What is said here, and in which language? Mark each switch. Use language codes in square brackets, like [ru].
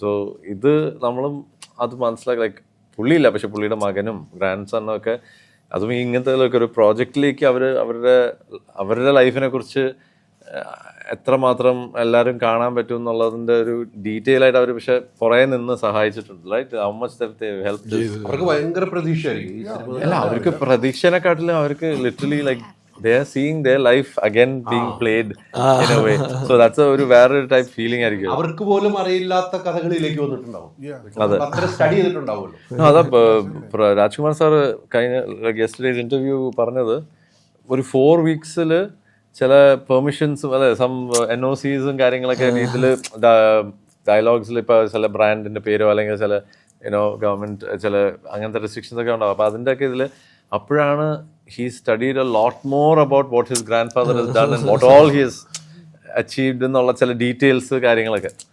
[ml] So ഇത് നമ്മളും അത് മനസ്സിലാക്കി ലൈക്ക് പുള്ളിയില്ല, പക്ഷെ പുള്ളിയുടെ മകനും ഗ്രാൻഡ് സണ്ണും ഒക്കെ അതും ഇങ്ങനത്തെ ഒരു പ്രോജക്റ്റിലേക്ക് അവരുടെ ലൈഫിനെ കുറിച്ച് എത്രമാത്രം എല്ലാവരും കാണാൻ പറ്റും എന്നുള്ളതിൻ്റെ ഒരു ഡീറ്റെയിൽ ആയിട്ട് അവർ പക്ഷെ പുറകെ നിന്ന് സഹായിച്ചിട്ടുണ്ട്. [en] Right, how much help. [ml] അവർക്ക് ഭയങ്കര പ്രതീക്ഷയായിരിക്കും. അല്ല, അവർക്ക് പ്രതീക്ഷനെക്കാട്ടിലും അവർക്ക് literally like [en] they are seeing their life again being played in a way. So that's a [ml] വേറൊരു ടൈപ്പ് ഫീലിംഗ് ആയിരിക്കും. അവർക്ക് പോലും അറിയില്ലാത്ത കഥകളിലേക്ക് വന്നിട്ടുണ്ടാവും. അത്ര സ്റ്റഡി ചെയ്തിട്ടുണ്ടാവുമല്ലോ. അതാ രാജ്കുമാർ സാർ കഴിഞ്ഞ യെസ്റ്റർഡേസ് ഇന്റർവ്യൂ പറഞ്ഞത് ഒരു 4 weeks ചില പെർമിഷൻസും അതെ സം NOCസും കാര്യങ്ങളൊക്കെ ഇതിൽ ഡയലോഗ്സിൽ ഇപ്പോൾ ചില ബ്രാൻഡിന്റെ പേരോ അല്ലെങ്കിൽ ചില ഗവൺമെന്റ് ചില അങ്ങനത്തെ റെസ്ട്രിക്ഷൻസ് ഒക്കെ ഉണ്ടാവും. അപ്പോൾ അതിൻ്റെ ഒക്കെ ഇതിൽ അപ്പോഴാണ് [en] he studied a lot more about what his grandfather has done and what all he has achieved [ml] എന്നുള്ള ചില ഡീറ്റെയിൽസ് കാര്യങ്ങളൊക്കെ.